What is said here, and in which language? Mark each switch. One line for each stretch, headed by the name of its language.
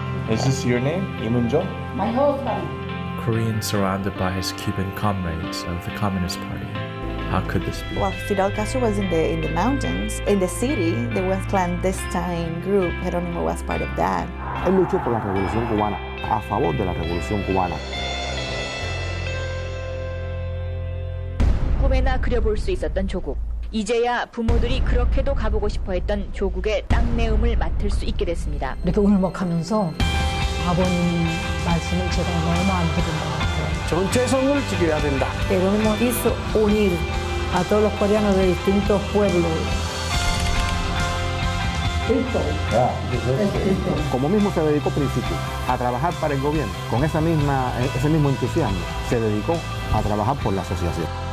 English: Is this your name, Imunjo? My husband. Korean surrounded by his Cuban comrades of the Communist Party. How could this be? While Fidel Castro was in the mountains, in the city, there was clandestine group. Jerónimo was part of that.
Spanish: Él luchó por la revolución cubana, a favor de la revolución cubana.
Korean: 꿈에나 그려볼 수 있었던 조국. 이제야 부모들이 그렇게도 가보고 싶어했던 조국의 땅내음을 맡을 수 있게 됐습니다. 이렇게 울먹하면서 아버님 말씀을 제가 너무 안 들은 것 같아요. 전체성을 지켜야 된다.
Spanish: Jerónimo hizo unir a todos los coreanos de distintos pueblos. Como mismo se dedicó principio a trabajar para el gobierno, con ese mismo entusiasmo, se dedicó a trabajar por la asociación.